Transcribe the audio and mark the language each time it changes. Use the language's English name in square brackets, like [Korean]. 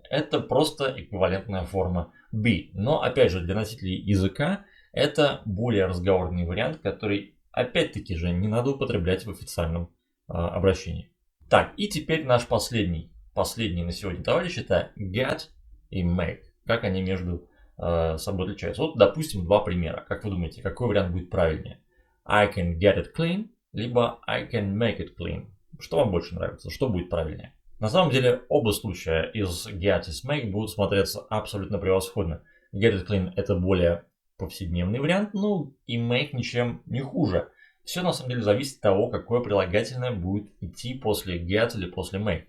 [Russian] это просто эквивалентная форма be. Но опять же, для носителей языка это более разговорный вариант, который опять-таки же не надо употреблять в официальном обращении. Так, и теперь наш последний на сегодня товарищ это get и make. Как они между собой отличаются. Вот, допустим, два примера. Как вы думаете, какой вариант будет правильнее? [English] I can get it clean, либо I can make it clean. [Russian] Что вам больше нравится? Что будет правильнее? На самом деле, оба случая из get и make будут смотреться абсолютно превосходно. [English] Get it clean [Russian] это более повседневный вариант, ну и make ничем не хуже. Все на самом деле зависит от того, какое прилагательное будет идти после get или после make.